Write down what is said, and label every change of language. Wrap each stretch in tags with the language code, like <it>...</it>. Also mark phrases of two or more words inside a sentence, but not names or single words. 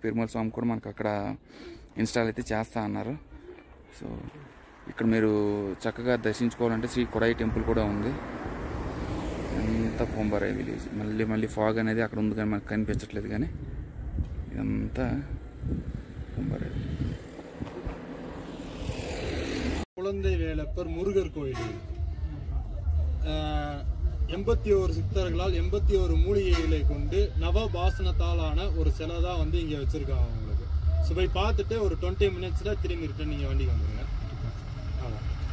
<te>పెరుమాళ స్వామి కూడా మనకు అక్కడ ఇన్స్టాల్ అయితే చేస్తా అన్నారు. సో ఇక్కడ మీరు చక్కగా దర్శించుకోవాలంటే శ్రీ కొడై టెంపుల్ కూడా ఉంది. ఇదంతా పొంబారాయి విలేజ్. మళ్ళీ ఫాగ్ అనేది అక్కడ ఉంది కానీ మనకు కనిపించట్లేదు, కానీ ఇదంతా పొంబారాయి.</te> <ta>குழந்தை வேலப்பர் முருகர் கோயில் 81 சித்தர்களால் 81 மூலிகைகளை கொண்டு நவபாசனத்தால் ஆன ஒரு சிலை தான் வந்து இங்கே வச்சிருக்காங்க உங்களுக்கு. ஸோ போய் பார்த்துட்டு ஒரு 20 minutesல திரும்பி ரிட்டர்ன் நீங்கள் வண்டிக்கு வந்துடுங்க. ஆமாம்.</ta>